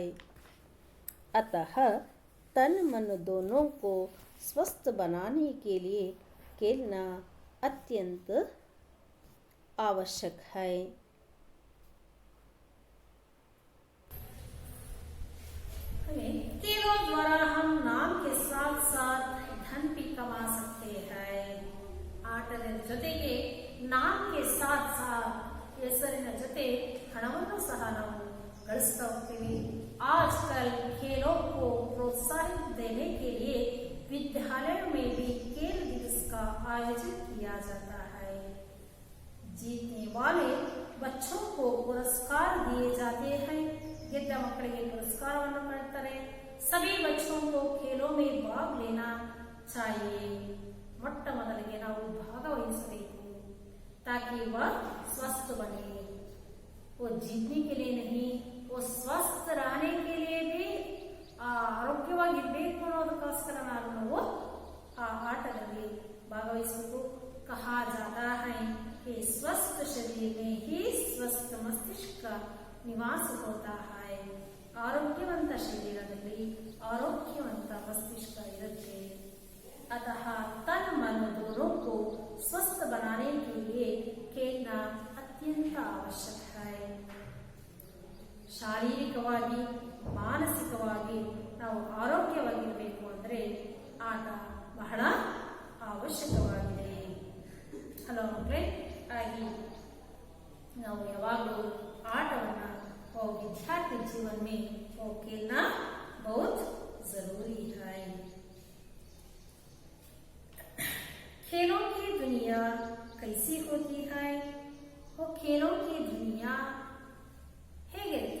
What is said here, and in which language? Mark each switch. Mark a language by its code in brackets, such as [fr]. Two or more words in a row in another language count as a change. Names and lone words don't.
[hi] अतः तन मन दोनों को स्वस्थ बनाने के लिए खेलना अत्यंत आवश्यक है. खेलों द्वारा हम नाम के साथ साथ धन भी कमा सकते हैं. [kn] ಆಟದ ಜೊತೆಗೆ ನಾಮಕ್ಕೆ [hi] साथ साथ [kn] ಹೆಸರಿನ ಜೊತೆ ಹಣವನ್ನು ಸಹ ನಾವು ಗಳಿಸ್ತಾ ಹೋಗ್ತೀವಿ. [hi] आजकल खेलों को प्रोत्साहित देने के लिए विद्यालयों में भी खेल दिवस का आयोजन किया जाता है. जीतने वाले बच्चों को पुरस्कार दिए जाते हैं. [kn] ಗೆದ್ದ ಮಕ್ಕಳಿಗೆ ಪುರಸ್ಕಾರವನ್ನು ಪಡೆಯುತ್ತಾರೆ. [hi] सभी बच्चों को खेलों में भाग लेना चाहिए. [kn] ಮೊಟ್ಟ ಮೊದಲಿಗೆ ನಾವು ಭಾಗವಹಿಸಬೇಕು [hi] ताकि वह स्वस्थ बने. वो जीतने के लिए नहीं, वो स्वस्थ रहने के लिए भी [kn] ಆರೋಗ್ಯವಾಗಿರಬೇಕು ಅನ್ನೋದಕ್ಕೋಸ್ಕರ ನಾವು ಆ ಆಟದಲ್ಲಿ ಭಾಗವಹಿಸಬೇಕು. [hi] कहा जाता है कि स्वस्थ शरीर में ही स्वस्थ मस्तिष्क का निवास होता है. [kn] ಆರೋಗ್ಯವಂತ ಶರೀರದಲ್ಲಿ ಆರೋಗ್ಯವಂತ ಮಸ್ತಿಷ್ಕ ಇರುತ್ತೆ. [hi] अतः तन मन दोनों को स्वस्थ बनाने के लिए खेलना अत्यंत आवश्यक है. [kn] ಶಾರೀರಿಕವಾಗಿ ಮಾನಸಿಕವಾಗಿ ನಾವು ಆರೋಗ್ಯವಾಗಿರಬೇಕು ಅಂದರೆ ಆಟ ಬಹಳ ಅವಶ್ಯಕವಾಗಿದೆ. ಹಲೋ ಮಕ್ಕಳೇ, ಹಾಗೆ ನಾವು ಯಾವಾಗಲೂ ಆಟವನ್ನು [hi] विद्यार्थी जीवन में वो खेलना बहुत जरूरी है. खेलों की दुनिया कैसी होती है? वो खेलों की दुनिया ಹೇಗಿರುತ್ತೆ?